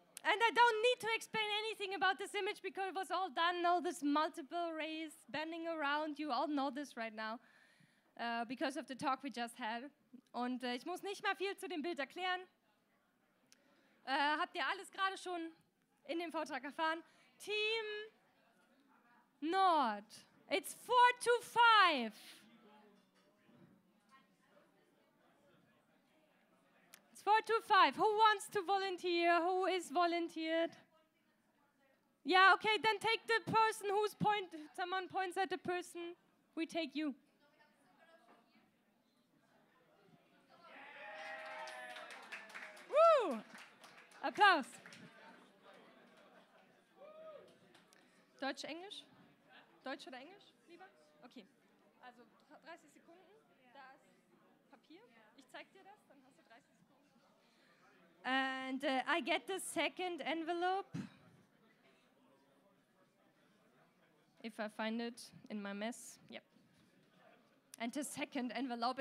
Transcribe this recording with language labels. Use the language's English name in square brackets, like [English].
[English] And I don't need to explain anything about this image because it was all done, all this multiple rays bending around. You all know this right now because of the talk we just had. [German] Und ich muss nicht mehr viel zu dem Bild erklären. Habt ihr alles gerade schon in dem Vortrag erfahren? [English] Team Nord. It's 4-5. It's 4-5. Who wants to volunteer? Who is volunteered? Yeah, okay, then take the person who's someone points at the person. We take you. [German] Woo! Applaus. Deutsch, Englisch? Deutsch oder Englisch lieber? Okay. Also 30 Sekunden. Da ist Papier. Ich zeig dir das, dann hast du 30 Sekunden. [English] And I get the second envelope. If I find it in my mess. Yep. And the second envelope.